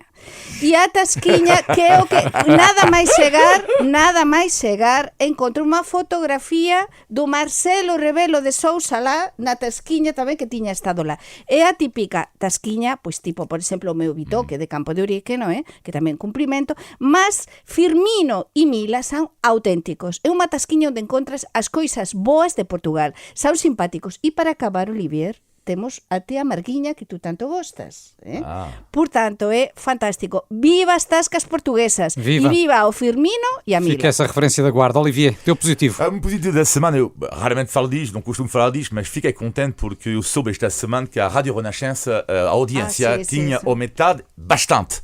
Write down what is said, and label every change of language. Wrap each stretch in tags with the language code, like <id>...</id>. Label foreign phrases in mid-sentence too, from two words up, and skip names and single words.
<gl>E a tasquiña, que é o que nada máis chegar, encontro unha fotografía do Marcelo Rebelo de Sousa lá na tasquiña tamén, que tiña estado lá. É a típica tasquiña, pois tipo, por exemplo, o meu Bitoque de Campo de Urique, non é? Que tamén cumprimento, mas Firmino e Mila son auténticos. É unha tasquiña onde encontras as coisas boas de Portugal. Son simpáticos. E para acabar, Olivier, temos até a Marguiña que tú tanto gostas.</gl> <pt>Portanto, é fantástico. Viva as tascas portuguesas. Viva. E viva o Firmino e a Mila. Fica essa referência da Guarda. Olivier, teu positivo? Um positivo da semana, eu raramente falo disto, não costumo falar disto, mas fiquei contente porque eu soube esta semana que a Rádio Renascença, a audiência, tinha aumentado bastante.</pt>